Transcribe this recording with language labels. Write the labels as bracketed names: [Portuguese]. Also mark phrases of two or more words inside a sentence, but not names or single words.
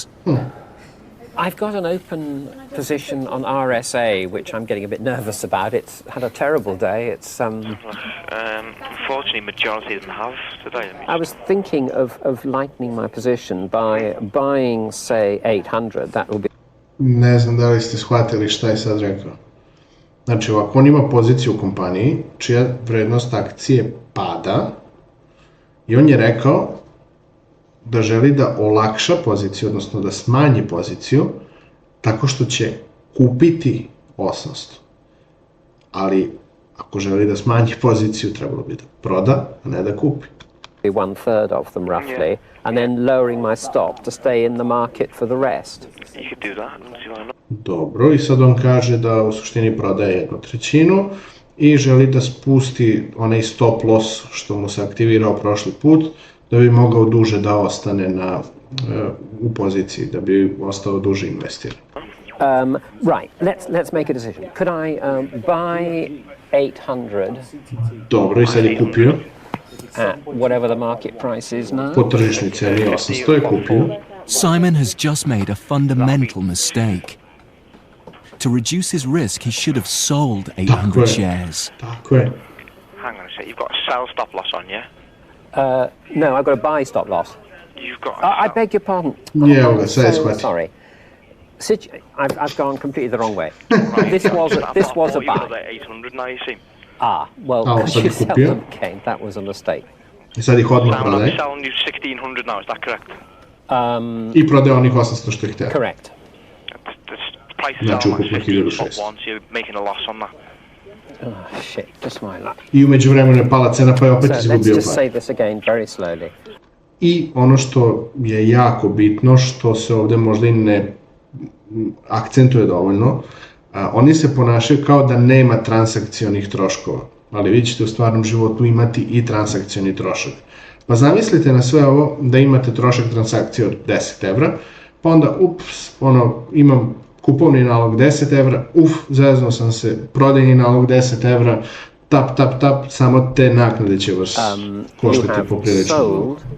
[English] I've got an open position on RSA, which I'm getting a bit nervous about. It's had a terrible day. It's unfortunately, majority of them have today. I was thinking of lightening my position by buying, say, 800. That will be... [Serbian] Ne znam da li ste shvatili šta je sad rekao. Znači, ovako, on ima poziciju u kompaniji čija vrednost akcije pada i on je rekao da želi da olakša poziciju, odnosno da smanji poziciju tako što će kupiti 800. Ali ako želi da smanji poziciju, trebalo bi da proda, a ne da kupi. [English] 1/3 of them roughly, and then lowering my stop to stay in the market for the rest. You could do that. [Serbian] Dobro, i sad on kaže da u suštini prodaje 1/3 i želi da spusti onaj [English] stop loss [Serbian] što mu se aktivirao prošli put, da bi mogao duže da ostane u poziciji, da bi ostao duže investiran. [English] Right, let's make a decision. Could I buy 800? [Serbian] Dobro, i sad je kupio. [English] At whatever the market price is now. [Serbian] Po tržišnoj ceni 800 je kupio. [English] Simon has just made a fundamental mistake. To reduce his risk, he should have sold 800 shares. [Serbian] Tako je. [English] Hang on a sec, you've got a sell stop loss on, yeah? No, I've got a buy stop loss. You've got I beg your pardon. Yeah, well, so sorry. I've gone completely the wrong way. This was a buy. 800 now, you see. Well, could you sell them again? That was a mistake. [Serbian] I sad ih odmah prodaje. [English] I'm selling you 1600 now, is that correct? [Serbian] I prodaje onih 800 što je htio. [English] Correct. The price is [Serbian] Znači [English] down [Serbian] ukupno 1600. [English] once, you're making a loss on that. Oh, shit, just my luck. [Serbian] I umeđu vremenu je pala cena pa je opet izgubio [English] Let's just [Serbian] par. [English] say this again very slowly. [Serbian] I ono što je jako bitno, što se ovdje možda i ne akcentuje dovoljno, oni se ponašaju kao da nema transakcionih troškova, ali vi ćete u stvarnom životu imati i transakcioni trošak. Pa zamislite na sve ovo da imate trošak transakcije od 10 evra, pa onda imam kupovni nalog 10 evra, zeznuo sam se, prodajni nalog 10 evra, tap, samo te naknade će vas koštati poprilično.